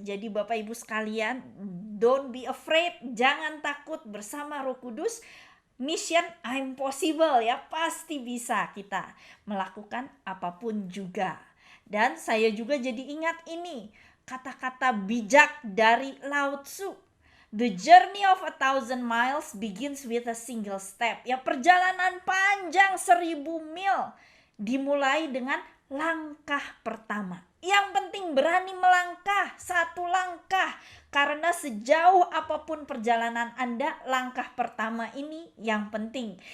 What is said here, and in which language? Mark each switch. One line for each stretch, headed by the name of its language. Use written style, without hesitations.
Indonesian: Jadi Bapak Ibu sekalian,
English: don't be afraid,
Indonesian: jangan takut, bersama Roh Kudus.
English: Mission impossible
Indonesian: ya, pasti bisa kita melakukan apapun juga. Dan saya juga jadi ingat ini, kata-kata bijak dari Lao Tzu.
English: The journey of 1,000 miles begins with a single step.
Indonesian: Ya, perjalanan panjang 1.000 mil dimulai dengan langkah pertama. Yang penting berani melangkah, satu langkah. Karena sejauh apapun perjalanan Anda, langkah pertama ini yang penting.